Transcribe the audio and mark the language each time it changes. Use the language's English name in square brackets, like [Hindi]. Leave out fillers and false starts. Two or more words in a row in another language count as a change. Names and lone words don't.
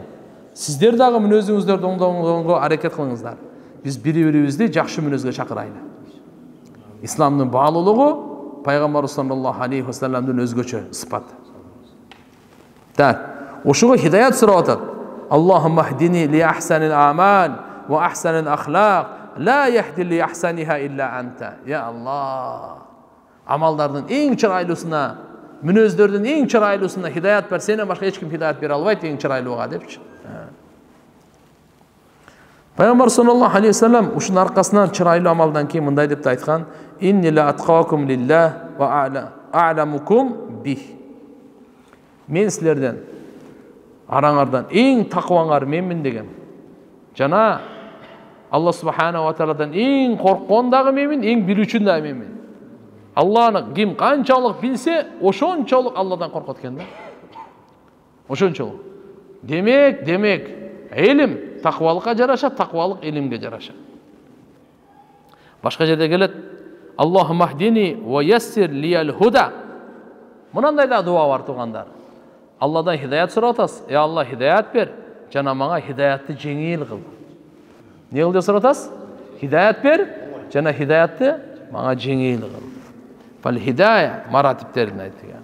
[Kyrgyz] Сиздер дагы мүнөзүңүздөрдү оңдогонго аракет кылыңыздар. Биз бири-бирибизди жакшы мүнөзгө чакырайлы. Исламдын баалуулугу пайгамбарыбыз [Arabic] صلى الله عليه وسلم [Kyrgyz] өзгөчө сыпаты. Ошого хидаят сурап атат. [Arabic] اللهم اهدني لأحسن الأعمال وأحسن الأخلاق لا يهدي لأحسنها إلا أنت. يا الله. [Kyrgyz] Амалдардын эң чырайлуусуна, мүнөздөрдүн эң чырайлуусуна хидаят бер, сенен башка эч ким хидаят бере албайт эң чырайлууга депчи. Пайгамбар [Arabic] صلى الله عليه وسلم [Kyrgyz] ушунун аркасынан чырайлуу амалдан кийин мындай деп айткан: [Arabic] "إني لأتقاكم لله وأعلمكم به." [Kyrgyz] Мен силерден араңардан эң такыбаңар менмин деген. Жана Алла [Arabic] سبحانه وتعالى [Kyrgyz] эң корккон дагы менмин, эң билүүчүн дагы менмин. Алланы ким канчалык билсе, ошончолук Алладан коркот экен да. Ошончолук. Демек, илим таквалыкка жараша, таквалык илимге жараша. Башка жерде келет: [Arabic] "اللهم اهدني ويسر لي الهدى." [Kyrgyz] Мынандай да дуа бар тугандар. Алладан хидаят сурап атасыз. "Ey Алла, хидаят бер, жана мага хидаятты жеңил кыл." Не кыл деп сурап атасыз? Хидаят бер, жана хидаятты мага жеңил кыл. [Arabic] فالهداية [Kyrgyz] маратиптерин айтты.